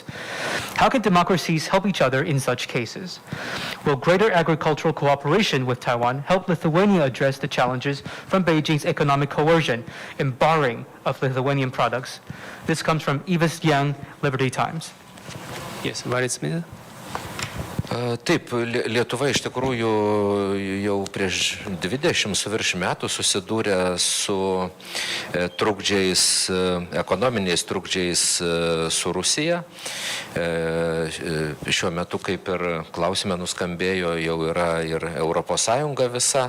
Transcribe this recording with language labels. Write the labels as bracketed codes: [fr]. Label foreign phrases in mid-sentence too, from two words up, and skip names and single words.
[en] How can democracies help each other in such cases? Will greater agricultural cooperation with Taiwan help Lithuania address the challenges from Beijing's economic coercion and barring of Lithuanian products? This comes from Evis Yang, Liberty Times. Yes, Varis Smith. [lt] Taip, Lietuva iš tikrųjų jau prieš 20 su virš metų susidūrė su trukdžiais, ekonominiais trukdžiais su Rusija. Šiuo metu, kaip ir klausime nuskambėjo, jau yra ir Europos Sąjunga visa.